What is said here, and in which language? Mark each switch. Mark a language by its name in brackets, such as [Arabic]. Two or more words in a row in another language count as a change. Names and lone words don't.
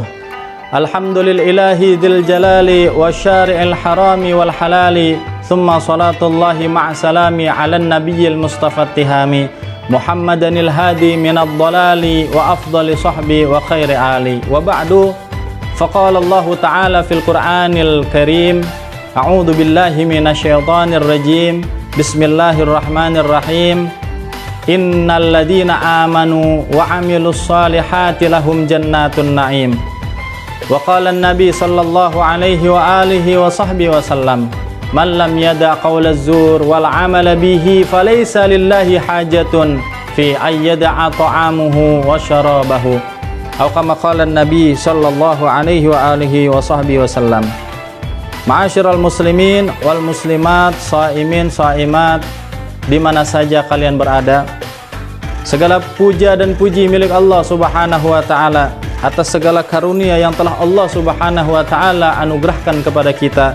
[Arabic] الحمد لله ذي الجلال وشارع الحرام والحلال. ثم صلاة الله مع السلام على النبي المصطفى التهامي محمد الهادي من الضلال وأفضل صحب وخير آل. وبعد فقال الله تعالى في القرآن الكريم أعوذ بالله من الشيطان الرجيم. Bismillahirrahmanirrahim. إن الذين آمنوا وعملوا الصالحات لهم جنات النعيم. وقال النبي صلى الله عليه وعلى آله وصحبه وسلم من لم يدع قول الزور والعمل به فليس لله حاجة في أن يدع طعامه وشرابه. Atau كما قال النبي صلى الله عليه وعلى آله وصحبه وسلم. معاشر المسلمين والمسلمات صائمين صائمات, [Indonesian] di mana saja kalian berada, segala puja dan puji milik Allah [Arabic] سبحانه وتعالى [Indonesian] atas segala karunia yang telah Allah [Arabic] سبحانه وتعالى [Indonesian] anugerahkan kepada kita.